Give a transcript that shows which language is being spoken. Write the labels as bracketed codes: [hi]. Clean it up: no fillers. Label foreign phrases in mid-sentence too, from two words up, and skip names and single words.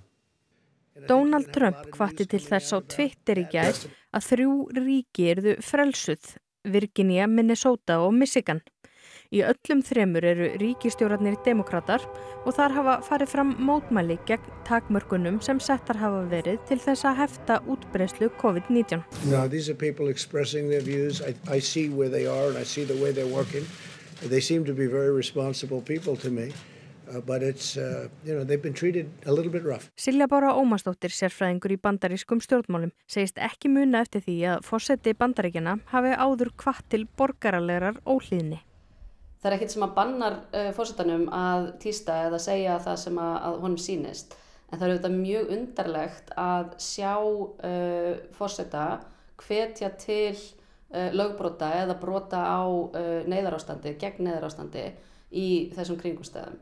[is] Donald Trump hvatti til þess á Twitter í gær að 3 ríki yrðu frelsuð, Virginia, Minnesota og Michigan. Í öllum 3 eru ríkisstjórarnir demókratar og þar hafa farið fram mótmæli gegn takmörkunum sem settar hafa verið til þess að hefta útbreiðslu COVID-19. [en] No, these are people expressing their views. I see where they are and I see the way they're working. They seem to be very responsible people to me. But it's, they've been treated a little bit rough. [is] Silja Bára Ómarsdóttir, sérfræðingur í bandarískum stjórnmálum, segist ekki muna eftir því að forseti Bandaríkjanna hafi áður hvatt til borgaralegrar óhlýðni. Það ekkert sem að bannar forsetanum að tísta eða segja það sem að honum sýnist. En það auðvitað mjög undarlegt að sjá forseta hvetja til lögbrota eða brota á neyðarástandi, gegn neyðarástandi í þessum kringumstæðum.